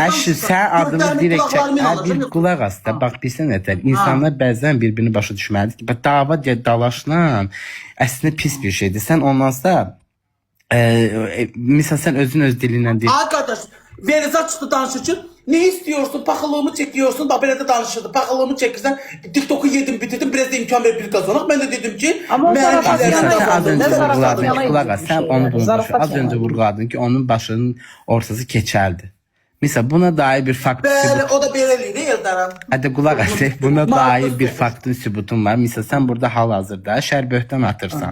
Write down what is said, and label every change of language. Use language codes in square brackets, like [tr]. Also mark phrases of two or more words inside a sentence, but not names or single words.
[az] Əşi sən adımı direkt bir qulaq as da. Bax bilsən nədir? İnsanlar bəzən bir-birini başa düşməlidir ki, bax dava deyə dalaşla əslində pis bir şeydir. Sən ondansa misal sən özün öz dilindən deyirsən. Arkadaş, Verizan çıxdı danışır ki, [tr] ne istiyorsun? Pahalılığımı çekiyorsun. Bak böyle de danışırdı. Pahalılığımı çekirsen TikTok'u yedim bitirdim. Biraz da imkan ver bir kazanır. Ben de dedim ki Ama o zarafat [az] Misal sən az öncə vurguladın ki, yana qulaq as, sən onu bunu boş ver. Az öncə vurguladın ki, onun başının ortası keçəldi. Misal buna dair bir fakt Bəli, o da beləliydi Eldaran. Hadi qulaq as, buna dair bir faktın sübutun var. Misal sən burada hal-hazırda şərböhtan atırsan.